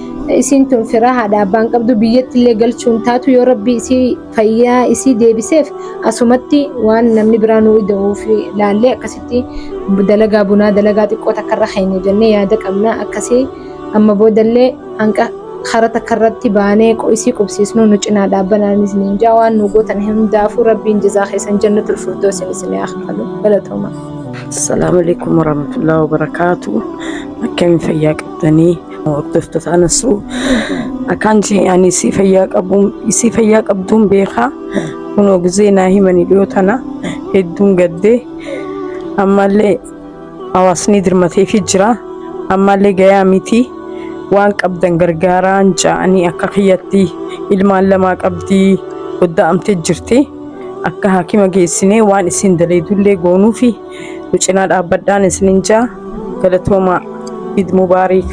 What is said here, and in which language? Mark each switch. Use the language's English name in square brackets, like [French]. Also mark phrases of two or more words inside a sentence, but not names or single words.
[Oromo] isiin tun firaa haadha abbaan qabdu biyyatti illee galchuun taatu yoo rabbi isii fayyaa isii deebiseef asumatti waan namni biraa nuu ida'uuf laallee akkasitti dalagaa bunaa dalagaa xiqqoo takkarra keenya jennee yaada qabna akkasii amma boodallee hanqa kara takkarratti baanee isii qubsiisnu nu cinaa dhaabbanaan isiniin jaa waan nu gootan hundaafuu rabbiin jazaa keessan [Arabic] جنة الفردوس [Oromo] isin yaaqbalu galatooma. [Arabic] السلام عليكم ورحمة الله وبركاته. [Oromo] Akkam fayyaa qabdanii hordoftoota anasu akkaan ani si fayyaa qabduun beekaa kunoo gizee naa himanii dhiyoo tana hedduun gaddee ammallee hawaasni dirmateefii jira ammallee gayaa miti waan qabdan gargaaraan ja'anii akka kiyyatti ilmaan lamaa qabdii godda'amtee jirti akka haakima geessinee waan isin daleedullee goonuufi nu cinaa dhaabbadhaan isiniin jaa galatooma [Arabic] عيد مبارك.